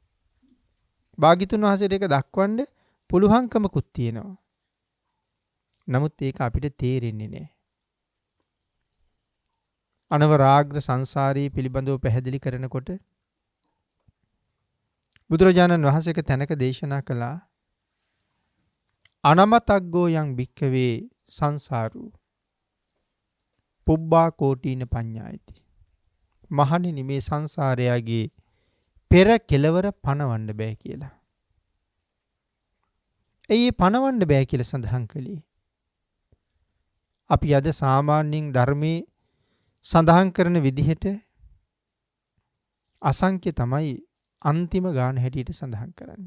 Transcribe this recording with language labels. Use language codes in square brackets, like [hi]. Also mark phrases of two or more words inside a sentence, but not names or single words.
[si] භාග්‍යතුන් වහන්සේට ඒක දක්වන්න පුළුවන්කමකුත් තියෙනවා. නමුත් ඒක අපිට තේරෙන්නේ නැහැ. අනවරාග්‍ර සංසාරී පිළිබඳව පැහැදිලි කරනකොට බුදුරජාණන් වහන්සේ එක තැනක දේශනා කළා [pi] අනමතග්ගෝ යං භික්ඛවේ සංසාරෝ පුබ්බා කෝටීන පඤ්ඤායති. [si] මහණෙනි මේ සංසාරයගේ පෙර කෙලවර පණවන්න බෑ කියලා. ඒ පණවන්න බෑ කියලා සඳහන් කළේ. අපි අද සාමාන්‍යයෙන් ධර්මයේ සඳහන් කරන විදිහට අසංඛ්‍ය තමයි අන්තිම ගාන හැටියට සඳහන් කරන්නේ.